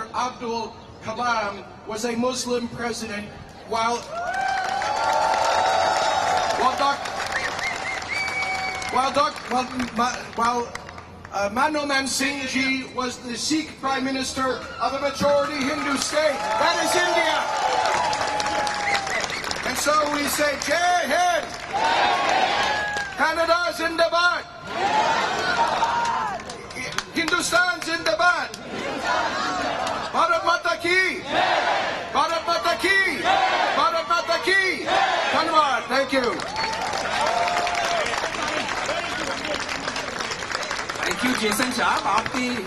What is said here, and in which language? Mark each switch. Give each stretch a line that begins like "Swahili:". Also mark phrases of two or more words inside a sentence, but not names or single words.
English: Abdul Kalam was a Muslim president while Manmohan Singh ji was the Sikh Prime Minister of a majority Hindu state. That is India. And so we say,
Hindi: जय हिंद! कनाडा ज़िंदाबाद! हिंदुस्तान ज़िंदाबाद! भारत माता की! भारत माता की! भारत माता की! धन्यवाद.
English: Thank you. Thank you, Jason
Hindi: साहब आपकी